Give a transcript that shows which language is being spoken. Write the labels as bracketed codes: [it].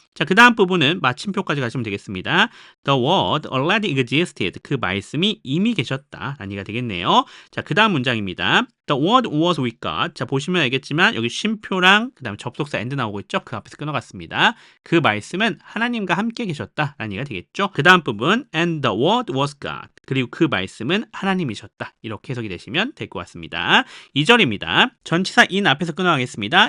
[ko] 자, 그 다음 부분은 마침표까지 가시면 되겠습니다. [en] The word already existed. [ko] 그 말씀이 이미 계셨다. 라니가 되겠네요. 자, 그 다음 문장입니다. [en] The word was with God. [ko] 자, 보시면 알겠지만 여기 쉼표랑 그 다음에 접속사 and 나오고 있죠. 그 앞에서 끊어갔습니다. 그 말씀은 하나님과 함께 계셨다. 라니가 되겠죠. 그 다음 부분 [en] and the word was God. [ko] 그리고 그 말씀은 하나님이셨다. 이렇게 해석이 되시면 될 것 같습니다. 2절입니다. 전치사 in 앞에서 끊어가겠습니다.